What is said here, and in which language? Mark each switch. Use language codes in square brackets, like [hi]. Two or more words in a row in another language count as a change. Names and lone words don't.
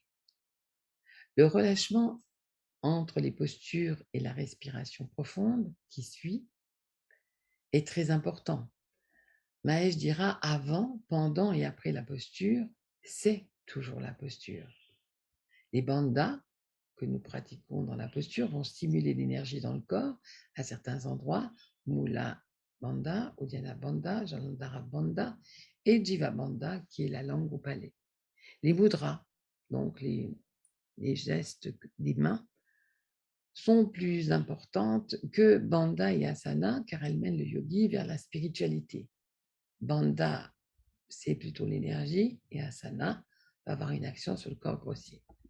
[fr] Le relâchement entre les postures et la respiration profonde qui suit est très important. Mahesh dira avant, pendant et après la posture, c'est toujours la posture. Les bandhas que nous pratiquons dans la posture vont stimuler l'énergie dans le corps à certains endroits, Mula Bandha, Uddiyana Bandha, Jalandhara Bandha et Jiva Bandha qui est la langue au palais. Les mudras, donc les gestes des mains, sont plus importantes que Bandha et Asana car elles mènent le yogi vers la spiritualité. Bandha, c'est plutôt l'énergie et Asana va avoir une action sur le corps grossier.